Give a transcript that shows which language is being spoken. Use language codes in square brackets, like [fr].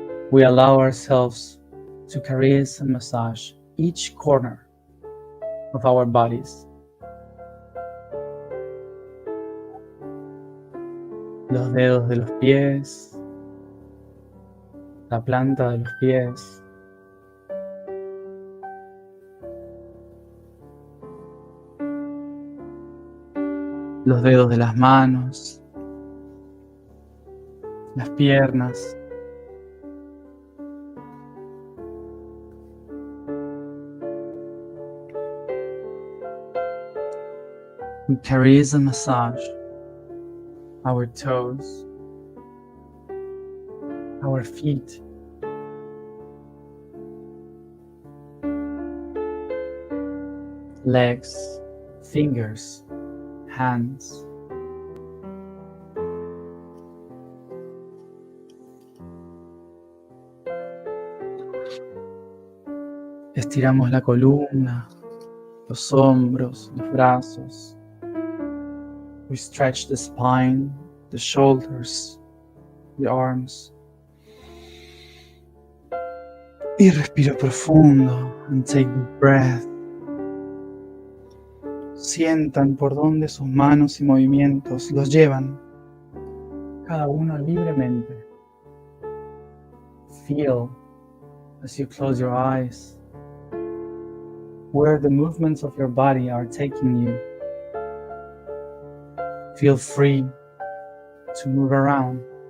[en] We allow ourselves to caress and massage each corner of our bodies. [es] Los dedos de los pies, la planta de los pies, los dedos de las manos, las piernas. [en] We caress and massage our toes, our feet, legs, fingers, hands. [es] Estiramos la columna, los hombros, los brazos. [en] We stretch the spine, the shoulders, the arms. [es] Y respiro profundo [en] and take a breath. [es] Sientan por dónde sus manos y movimientos los llevan, cada uno libremente. [en] Feel as you close your eyes where the movements of your body are taking you. Feel free to move around.